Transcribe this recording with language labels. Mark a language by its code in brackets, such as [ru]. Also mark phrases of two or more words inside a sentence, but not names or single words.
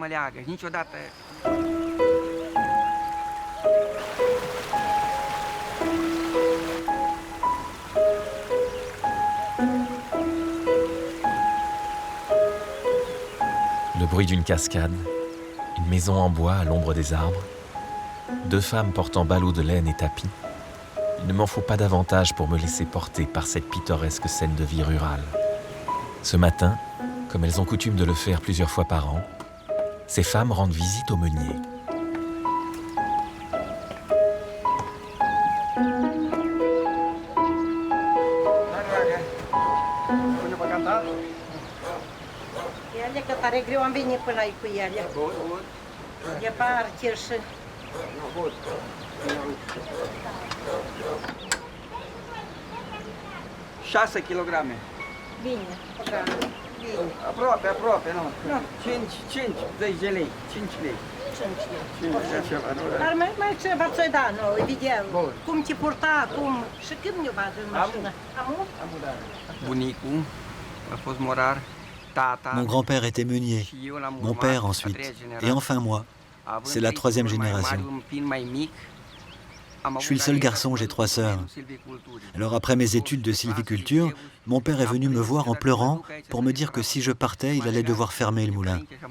[fr] Le bruit d'une cascade, une maison en bois à l'ombre des arbres, 2 femmes portant ballots de laine et tapis. Il ne m'en faut pas davantage pour me laisser porter par cette pittoresque scène de vie rurale. Ce matin, comme elles ont coutume de le faire plusieurs fois par an, ces femmes rendent visite au meunier. [ro] Că tare greu am venit până aici cu ele. Departe și... 6 kilograme. Bine, bine. Aproape, nu. 5, 10 de lei, 5 lei. 5 lei. Dar mai ceva ți-o da, nu, evident. Cum te purta, cum... Și când ne vadă în mașină? Amu? Bunicul a fost morar. [fr] Mon grand-père était meunier, mon père ensuite, et enfin moi. C'est la 3e génération. Je suis le seul garçon, j'ai 3 sœurs. Alors après mes études de sylviculture, mon père est venu me voir en pleurant pour me dire que si je partais, il allait devoir fermer le moulin.